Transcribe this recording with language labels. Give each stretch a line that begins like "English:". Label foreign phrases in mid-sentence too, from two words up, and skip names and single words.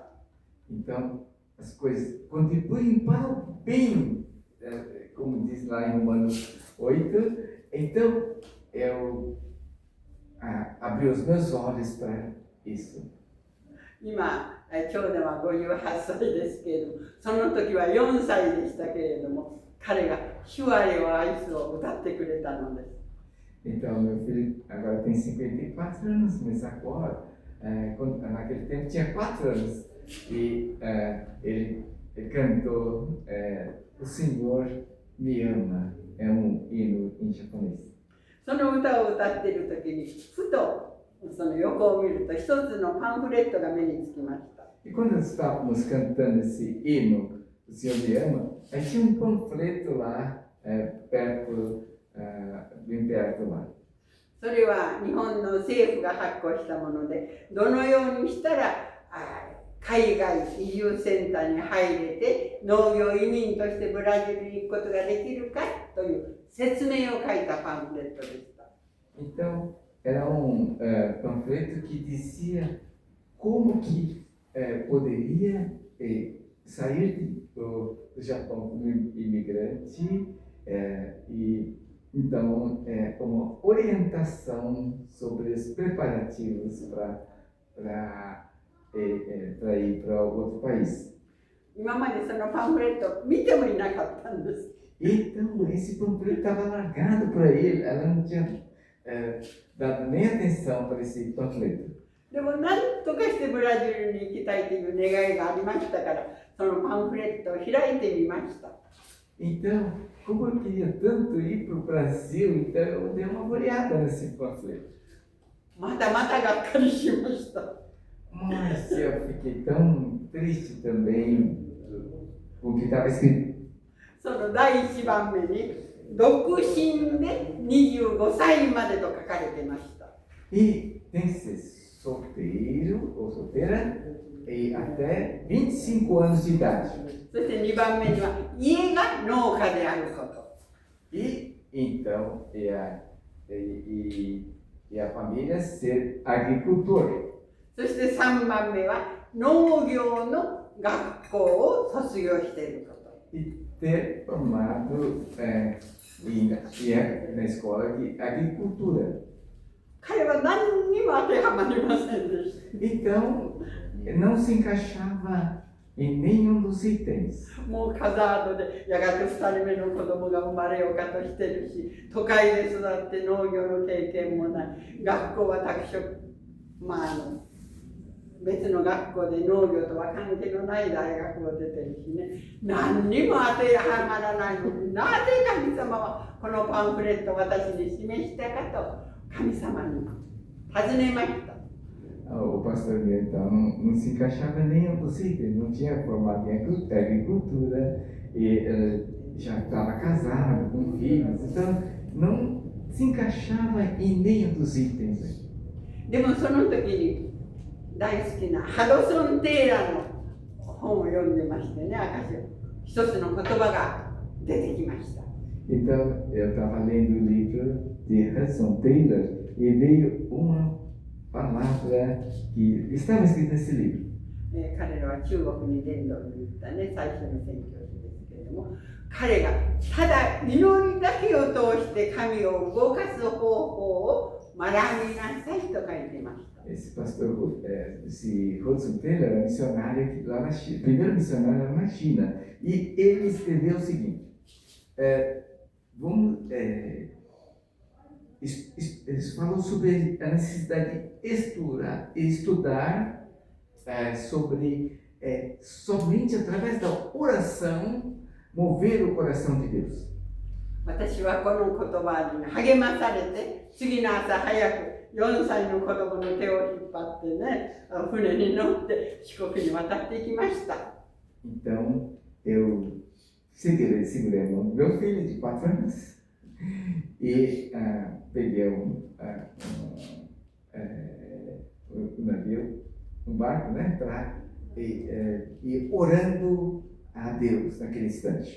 Portuguese: Então, as coisas contribuem para o bem, como diz lá em Romanos 8. Então, eu abri os meus olhos para isso.
Japanese: 今、長男は58歳ですけれども、その時は4歳でしたけれども、彼が「主あれを愛す」を歌ってくれたのです。
Portuguese: Então, meu filho agora tem 54 anos, mas agora, naquele tempo tinha 4 anos, e ele cantou O Senhor me ama, é hino em japonês.
Japanese: その歌を歌っている時に、ふとその横を見ると一つのパンフレットが目につきました。
Portuguese: E quando estávamos cantando esse hino, O Senhor me ama, aí tinha um panfleto lá, bem perto lá.
Japanese: それは日本の政府が発行したもので、どのようにしたら海外移住センターに入れて農業移民としてブラジルに行くことができるかという説明を書いたパンフレットでした。
Portuguese: Então, era panfleto que dizia como que poderia sair do Japão como imigrante, e então uma orientação sobre os preparativos para ir para outro país.
Japanese: 今までそのパンフレット見てもいなかったんです。
Portuguese: Então, esse panfleto estava largado por aí, ela não tinha dado nem atenção para esse panfleto.
Japanese: でも何とかしてブラジルに行きたいという願いがありましたから、そのパンフレットを開いてみました。
Portuguese: Então, como eu queria tanto ir para o Brasil, então eu dei uma olhada nesse panfleto.
Japanese: またまたがっかりしました。
Portuguese: Mas eu fiquei tão triste também com o que estava escrito.
Japanese: その第1番目に独身で25歳までと書かれていました。
Portuguese: E tem que ser solteiro ou solteira e até 25 anos de idade.
Japanese: そして2番目には家が農家であること。
Portuguese: E então, a família ser agricultor.
Japanese: そして3番目は農業の学校を卒業していること。
Portuguese: E ter formado na escola de agricultura.
Japanese: 彼は何にも当てはまりませんでした。
Portuguese: Então, não se encaixava em nenhum dos itens.
Japanese: もうハザードでやがて2人目の子供が生まれようかとしてるし、都会で育って農業の経験もない、学校は別の学校で農業とは関係のない大学を出てるしね、何にも当てはまらないのに、なぜ神様はこのパンフレットを私に示したかと神様に尋ねました。
Portuguese: O pastor Guilherme então não se encaixava em nenhum dos itens, não tinha formado em agricultura e já estava casado com filhos, então não se encaixava em nenhum dos itens.
Japanese: でもその時に大好きなハドソン・テイラーの本を読んでましてね、証を一つの言葉が出てきました。
Portuguese: Então eu estava lendo o livro de Hudson Taylor e veio uma palavra que estava escrita nesse livro.
Japanese: 彼らは中国に伝道に行ったね、最初の宣教師ですけれども、彼がただ祈りだけを通して神を動かす方法を学びなさいと書いてました。
Portuguese: Esse pastor, esse Hudson Taylor era missionário lá na China, primeiro missionário lá na China, e ele escreveu o seguinte: eles falam sobre a necessidade de estudar sobre somente através da oração mover o coração de Deus.
Japanese: 私はこの言葉に励まされて、次の朝早く4歳の子供の手を引っ張ってね、船に乗って四国に渡っていきました。
Portuguese: Então eu segurei a mão do meu filho de 4 anos e peguei um navio, um barco, né, e orando a Deus naquele instante.